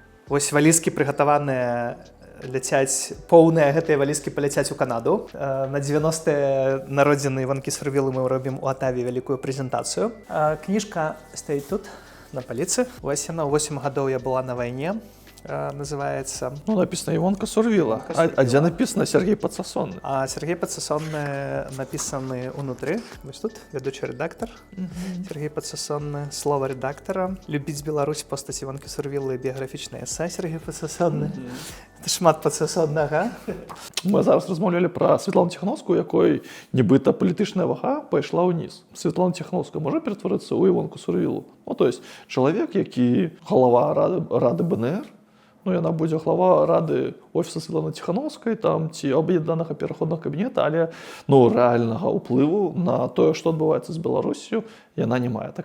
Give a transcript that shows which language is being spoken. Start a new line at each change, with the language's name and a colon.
Belarusian: Вось валізкі прыгатаваныя ляцяць, поўныя гэтыя валізкі паляцяць у Канаду. На 90-е народзіны Іванкі Сурвілы мы робім у Атаве вялікую прэзентацыю. Кніжка стаіць тут, на паліцы. Вось яна, 8 гадоў я была на вайне.
Russian: Называется... Ну, написано Иванка Сурвила. А где написано Сергей Подсосонный? А Сергей Подсосонный написаны унутры.
Belarusian: Вось тут,
Russian: ведучий редактор. Сергей Подсосонный, слово редактора.
Belarusian: Любіць Беларусь, постаць Іванкі Сурвілы, біяграфічнае эсэ Сергей Подсосонный. Это шмат Подсосоннага. Мы зараз размаўлялі пра Святлану Ціхановскую, якой нібыта палітычная вага пайшла ўніз. Святлана Ціхановская можа ператварыцца ў Іванку Сурвілу? Ну, то есть чалавек, які галава рады БНР, ну, яна будзе глава рады офіса Святланы Ціхановскай, там, ці аб'яднанага пераходнага кабінета, але, ну, рэальнага ўплыву на тое, што адбываецца з Беларусью, яна не мае.